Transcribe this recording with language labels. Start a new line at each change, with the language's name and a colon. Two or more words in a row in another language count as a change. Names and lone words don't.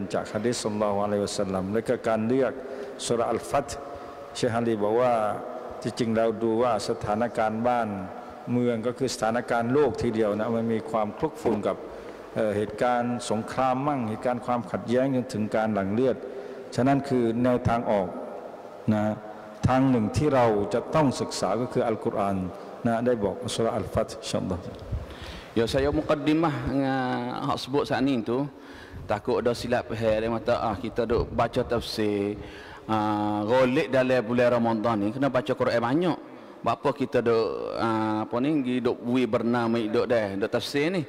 Thai: จากหะดีษ
Arabic: صلى الله عليه وسلم
Thai: และก็การเลือก
Arabic: سورة الفتح
Thai: เชคอาลีบอกว่าที่จริงเราดูว่าสถานการณ์บ้านเมืองก็คือสถานการณ์โลกทีเดียวนะมันมีความคลุกคลีกับเหตุการณ์สงครามมั่งเหตุการณ์ความขัดแย้งจนถึงการหลั่งเลือดฉะนั้นคือแนวทางออกนะทางหนึ่งที่เราจะต้องศึกษาก็คืออัลกุรอานนะได้บอก
Arabic: سورة الفتح إن شاء الله
Malay: Ya saya mukaddimah hak sebut saat ni tu takut ada silap faham dia kata kita duk baca tafsir golek dalam bulan Ramadan ni kena baca Quran banyak. Apa kita duk duk bui bernama duk tafsir ni.